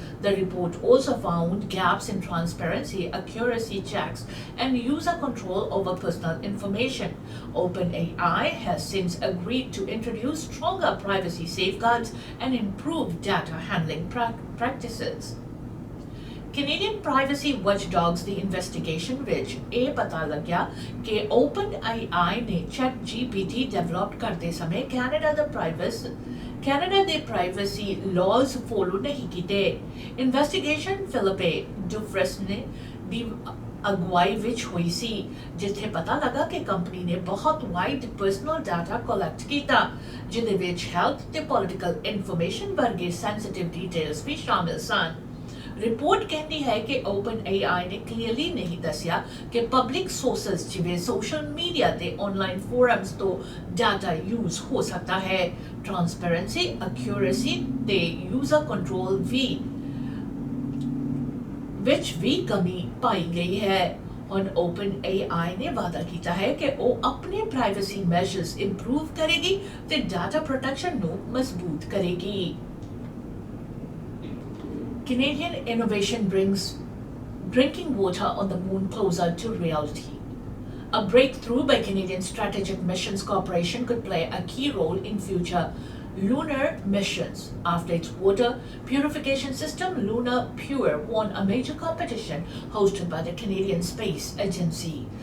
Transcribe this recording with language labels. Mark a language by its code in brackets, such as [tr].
[en] The report also found gaps in transparency, accuracy checks, and user control over personal information. OpenAI has since agreed to introduce stronger privacy safeguards and improve data handling practices. Canadian privacy watchdogs [pa] ਦੀ investigation ਵਿੱਚ ਇਹ ਪਤਾ ਲੱਗਿਆ ਕਿ OpenAI ਨੇ ChatGPT develop ਕਰਦੇ ਸਮੇਂ Canada ਦੇ privacy ਲਾਜ਼ follow ਨਹੀਂ ਕੀਤੇ। ਇਨਵੈਸਟੀਗੇਸ਼ਨ ਫਿਲਿਪੇ ਡੁਫਰੈਸਨੇ ਦੀ ਅਗਵਾਈ ਵਿੱਚ ਹੋਈ ਸੀ ਜਿੱਥੇ ਪਤਾ ਲੱਗਾ ਕਿ ਕੰਪਨੀ ਨੇ ਬਹੁਤ ਵਾਈਡ ਪਰਸਨਲ ਡਾਟਾ ਕਲੈਕਟ ਕੀਤਾ ਜਿਹਦੇ ਵਿੱਚ ਹੈਲਥ ਤੇ ਪੋਲੀਟੀਕਲ ਇਨਫੋਰਮੇਸ਼ਨ ਵਰਗੇ ਸੈਂਸਿਟਿਵ ਡਿਟੇਲਸ ਵੀ ਸ਼ਾਮਿਲ ਸਨ। ਰਿਪੋਰਟ ਕਹਿੰਦੀ ਹੈ ਕਿ OpenAI ਨੇ ਕਲੀਅਰਲੀ ਨਹੀਂ ਦੱਸਿਆ ਕਿ ਪਬਲਿਕ ਸੋਰਸਸ ਜਿਵੇਂ ਸੋਸ਼ਲ ਮੀਡੀਆ ਤੇ ਆਨਲਾਈਨ ਫੋਰਮਸ ਤੋਂ ਡਾਟਾ ਯੂਜ਼ ਹੋ ਸਕਦਾ ਹੈ। ਟ੍ਰਾਂਸਪੇਰੈਂਸੀ, ਐਕਿਊਰੇਸੀ ਤੇ ਯੂਜ਼ਰ ਕੰਟਰੋਲ ਵਿੱਚ ਵੀ ਕਮੀ ਪਾਈ ਗਈ ਹੈ। ਹੁਣ OpenAI ਨੇ ਵਾਅਦਾ ਕੀਤਾ ਹੈ ਕਿ ਉਹ ਆਪਣੇ ਪ੍ਰਾਈਵੇਸੀ ਮੈਜਰਸ ਇੰਪਰੂਵ ਕਰੇਗੀ ਤੇ ਡਾਟਾ ਪ੍ਰੋਟੈਕਸ਼ਨ ਨੂੰ ਮਜ਼ਬੂਤ ਕਰੇਗੀ। [en] Canadian innovation brings drinking water on the moon closer to reality. A breakthrough by Canadian Strategic Missions Corporation could play a key role in future lunar missions. After its water purification system, Lunar Pure won a major competition hosted by the Canadian Space Agency.